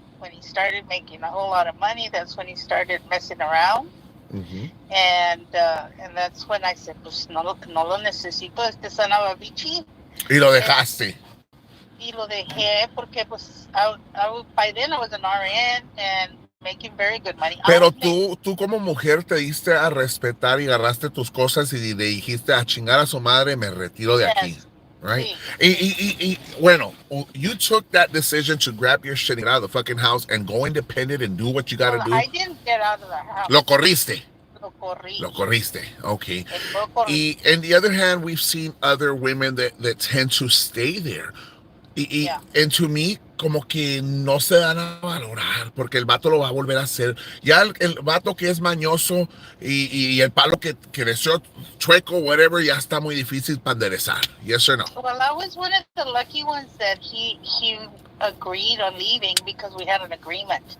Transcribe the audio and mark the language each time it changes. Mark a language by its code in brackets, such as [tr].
[en] When he started making a whole lot of money, that's when he started messing around. Mm-hmm. And that's when I said, [es] pues no lo necesito, Sanabavichi. Y lo dejaste. Y lo dejé porque pues [en] by then I was an RN and making very good money. [es] Pero tú como mujer te diste a respetar y agarraste tus cosas y le dijiste a chingar a su madre, me retiro de aquí. [en] Right? [es] Sí. [en] Bueno, you took that decision to grab your shit out of the fucking house and go independent and do what you gotta do. I didn't get out of the house. [es] Lo corriste. Lo corrí. Lo corriste. Okay. Lo corrí. [en] And the other hand, we've seen other women that tend to stay there. Yeah. And to me, [es] como que no se dan a valorar, porque el vato lo va a volver a hacer. Ya el vato que es mañoso y el palo que creció chueco, whatever, ya está muy difícil para enderezar. [en] Yes or no? Well, I was one of the lucky ones that he agreed on leaving because we had an agreement.